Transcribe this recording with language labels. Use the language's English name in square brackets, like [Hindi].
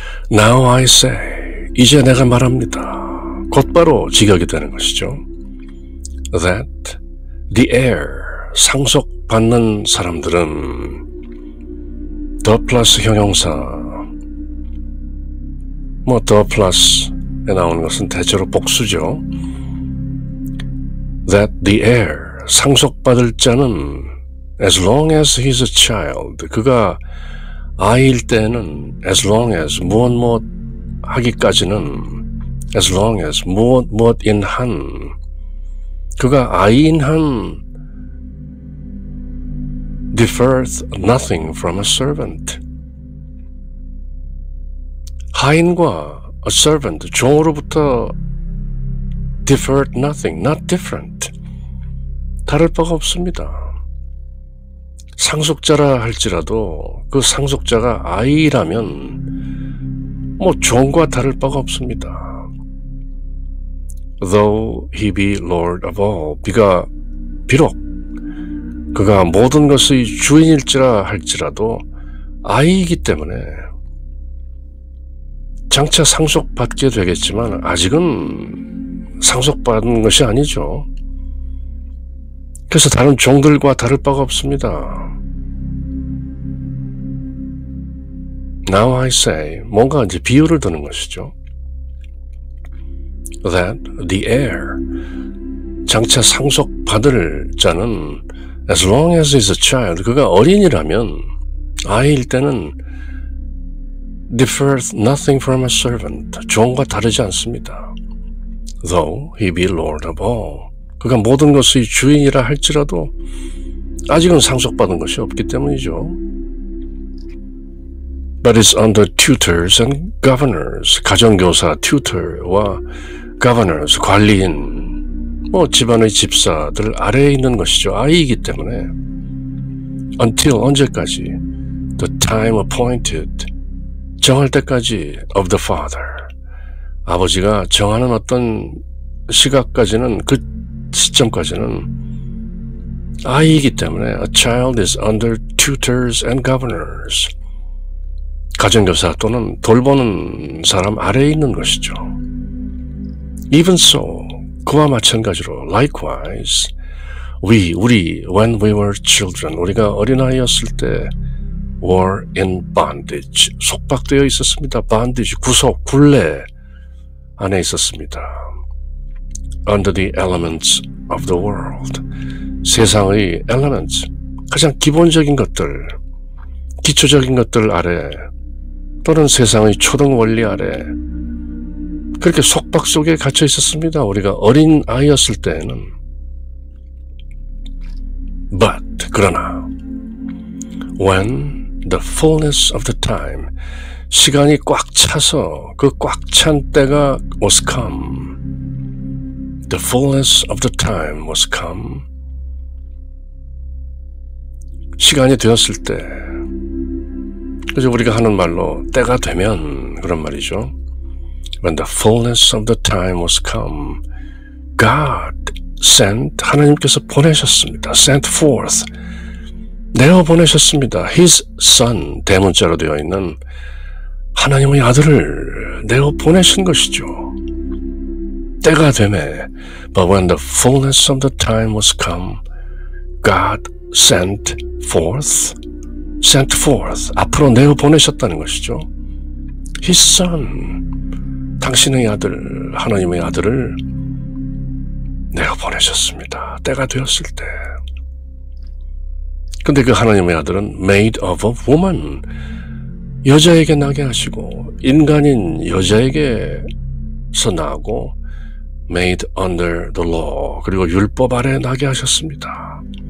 [English] Now I say, [Korean] 이제 내가 말합니다. 곧바로 직역이 되는 것이죠. [English] That the heir, [Korean] 상속받는 사람들은 the 플러스 형용사, the 플러스에 나오는 것은 대체로 복수죠. [English] that the heir, [Korean] 상속받을 자는 [English] as long as he's a child, [Korean] 그가 아이일 때는 [English] as long as [Korean] 무엇 하기까지는 [English] as long as [Korean] 무엇인 한, 그가 아이인 한 [English] differs nothing from a servant. 하인과 a servant, [Korean] 종으로부터 [English] differed nothing, not different. [Korean] 다를 바가 없습니다. 상속자라 할지라도 그 상속자가 아이라면 종과 다를 바가 없습니다. [English] Though he be Lord of all, [Korean] 비록 그가 모든 것의 주인일지라 할지라도 아이이기 때문에 장차 상속받게 되겠지만 아직은 상속받은 것이 아니죠. 그래서 다른 종들과 다를 바가 없습니다. [English] Now I say, [Korean] 뭔가 이제 비유를 드는 것이죠. [English] That the heir, [Korean] 장차 상속받을 자는 [English] as long as he's a child, [Korean] 그가 어린이라면 아이일 때는 [English] differs nothing from a servant, [Korean] 종과 다르지 않습니다. [English] Though he be Lord of all, [Korean] 그가 모든 것의 주인이라 할지라도 아직은 상속받은 것이 없기 때문이죠. [English] But is under tutors and governors, [Korean] 가정교사, [English] tutor와 governors, [Korean] 관리인, 집안의 집사들 아래에 있는 것이죠. 아이이기 때문에 [English] until, [Korean] 언제까지, [English] the time appointed, [Korean] 정할 때까지 [English] of the father, [Korean] 아버지가 정하는 어떤 시각까지는, 그 시점까지는 아이이기 때문에 [English] a child is under tutors and governors, [Korean] 가정교사 또는 돌보는 사람 아래에 있는 것이죠. [English] Even so, [Korean] 그와 마찬가지로 [English] likewise, 우리 when we were children, [Korean] 우리가 어린아이였을 때 [English] were in bondage, [Korean] 속박되어 있었습니다. bondage, 구속, 굴레 안에 있었습니다. [English] under the elements of the world, [Korean] 세상의 elements, 가장 기본적인 것들, 기초적인 것들 아래, 또는 세상의 초등 원리 아래 그렇게 속박 속에 갇혀 있었습니다. 우리가 어린 아이였을 때에는. But, 그러나 [English] when the fullness of the time, [Korean] 시간이 꽉 차서 그 꽉 찬 때가 [English] was come, the fullness of the time was come, [Korean] 시간이 되었을 때, 그래서 우리가 하는 말로 때가 되면 그런 말이죠. [English] When the fullness of the time was come, God sent, [Korean] 하나님께서 보내셨습니다. [English] sent forth, [Korean] 내어 보내셨습니다. [English] His son, [Korean] 대문자로 되어 있는 하나님의 아들을 내어 보내신 것이죠. 때가 되매, [English] but when the fullness of the time was come, God sent forth, [Korean] 앞으로 내어 보내셨다는 것이죠. [English] His son, [Korean] 당신의 아들, 하나님의 아들을 내어 보내셨습니다. 때가 되었을 때. 근데 그 하나님의 아들은 [English] made of a woman, [Korean] 여자에게 나게 하시고, 인간인 여자에게서 나고, [English] made under the law, [Korean] 그리고 율법 아래 나게 하셨습니다.